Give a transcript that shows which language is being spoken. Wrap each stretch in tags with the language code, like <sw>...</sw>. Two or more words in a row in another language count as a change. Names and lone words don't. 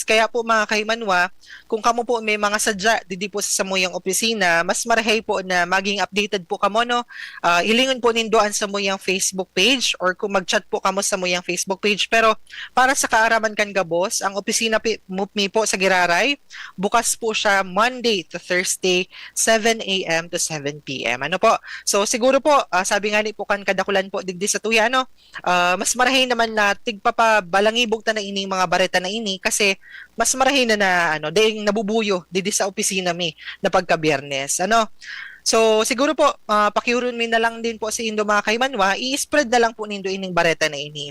<bik>Kaya po mga kaimanwa, kung kamo po may mga sadya didi po sa samuyang opisina, mas marahay po na maging updated po kamo, no. Ilingon po nindoan sa muyang Facebook page or kung mag-chat po kamo sa muyang Facebook page. Pero para sa kaaraman kan gabos, ang opisina mi po sa Giraray, bukas po siya</bik> <en>Monday to Thursday,</en> <bik>7 a.m. to 7 p.m. Ano po? So siguro po, sabi nga ni po kan kadakulan po digdi sa tuya, no. Mas marahay naman na tigpapabalangibog ta na ining mga bareta na ini kasi mas marahin na ano ding nabubuyo didi sa opisina mi na pagka Biyernes, ano. So siguro po pakiuron mi na lang din po sa Indo mga kaimanwa, i-spread na lang po nindo ining bareta na ini.</bik>